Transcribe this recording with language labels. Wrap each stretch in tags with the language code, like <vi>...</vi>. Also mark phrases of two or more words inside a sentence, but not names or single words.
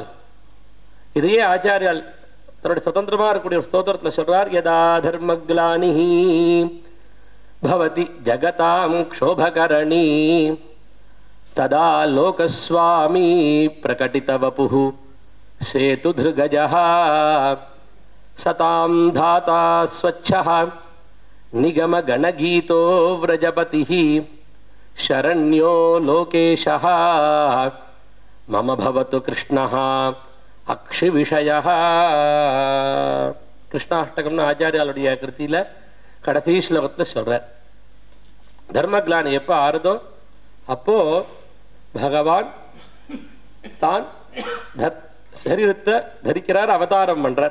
<ta>இதையே ஆச்சாரியால் தன்னுடைய சுதந்திரமா இருக்கக்கூடிய ஸ்தோத்திரத்துல சொல்றார்,</ta> <sa>यदा धर्मग्लानिः भवति जगतां क्षोभकरणी तदा लोकस्वामी प्रकटितवपुः सेतुधृगजः सतां त्राता स्वच्छः निगम गणगीतो व्रजपतिः शरण्यो लोकेशः मम भवतु कृष्णः अक्षि विषयः.</sa> <ta>கிருஷ்ணாஷ்டகம்னு ஆச்சாரியாளுடைய கிருத்தியில கடைசி ஸ்லோகத்துல சொல்றார். தர்மக்லானி எப்போ ஆறுதோ அப்போ பகவான் தான் சரீரத்தை தரிக்கிறார், அவதாரம் பண்றார்.</ta>